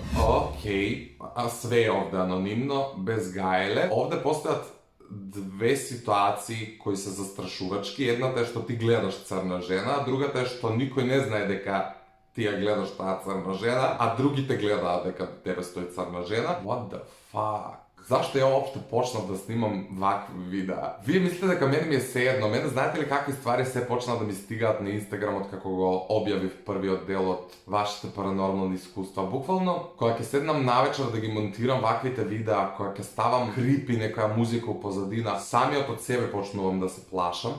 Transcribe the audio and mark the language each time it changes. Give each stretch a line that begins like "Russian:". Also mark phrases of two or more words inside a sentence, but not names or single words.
Macedonian: Океј, све е овде анонимно, без гајле. Овде постојат две ситуации кои се застрашувачки. Едната е што ти гледаш црна жена, а другата е што никој не знае дека ти ја гледаш таа црна жена, а другите гледаат дека тебе стои црна жена.
English: What the fuck?
Macedonian: Зашто ја општо почнав да снимам вакви видеа? Вие мислите дека мене ми е сеедно. Мене знаете ли какви ствари се почна да ми стигаат на Инстаграмот како го објавив првиот дел од вашите паранормални искуства? Буквално, кога ќе седнам навечер да ги монтирам ваквите видеа, кога ќе ставам крипи некоја музика у позадина, самиот од себе почнувам да се плашам.